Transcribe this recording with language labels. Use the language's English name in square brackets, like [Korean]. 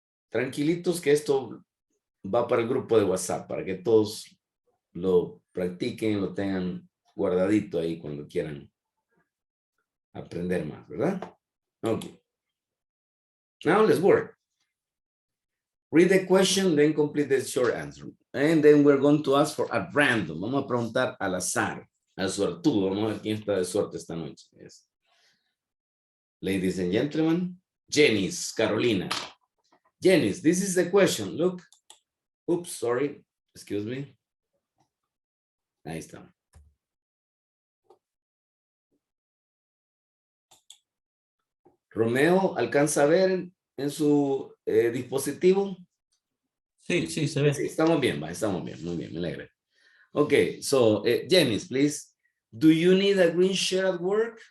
[Spanish] Tranquilitos que esto va para el grupo de WhatsApp, para que todos lo practiquen, lo tengan guardadito ahí cuando quieran aprender más, ¿verdad? [English] Okay. Now let's work. Read the question, then complete the short answer. And then we're going to ask for at random. [Spanish] Vamos a preguntar al azar, al suertudo. Vamos a ver quién está de suerte esta noche. [English] Yes. Ladies and gentlemen, Janice, Carolina. Janice, this is the question. Look. Oops, sorry. Excuse me. [Spanish] Ahí está. Romeo, ¿alcanza a ver en su dispositivo? Sí, sí, se ve. Sí, estamos bien, muy bien, me alegra. [English] Okay, so, Janice, please. Do you need a green shirt at work?